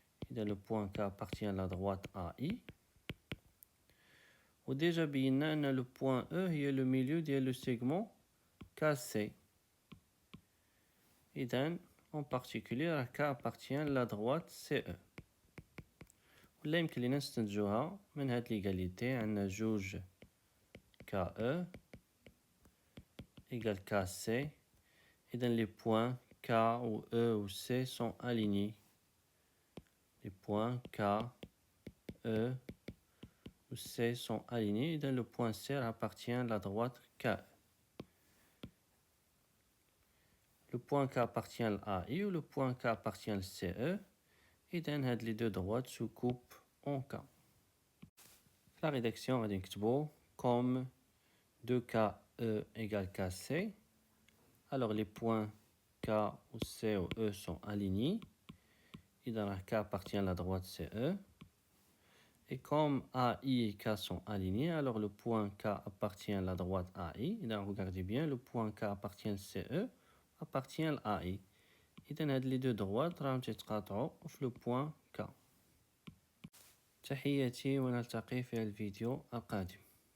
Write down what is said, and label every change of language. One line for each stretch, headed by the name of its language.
French: Et donc le point K appartient à la droite AI. Ou déjà bien le point E est le milieu du segment KC. Et donc en particulier K appartient à la droite CE.
Arabic: ولا يمكن لنا نستنتجوها من هاد l'égalité عندنا جوج
French: KE égale KC. Et donc les points K ou E ou C sont alignés. Les points K, E ou C sont alignés. Et donc le point C appartient à la droite KE. Le point K appartient à AI ou le point K appartient à CE. Et donc les deux droites se coupent en K. La rédaction va dire comme 2KE égale KC. Alors les points K ou C ou E sont alignés. Et dans la K appartient à la droite CE. Et comme AI et K sont alignés, alors le point K appartient à la droite AI. Et donc regardez bien, le point K appartient à CE, appartient à AI. Et donc les deux droites
Arabic: راهم تتقاطعوا في
French: le point K.
Arabic: تحياتي ونلتقي في الفيديو القادم.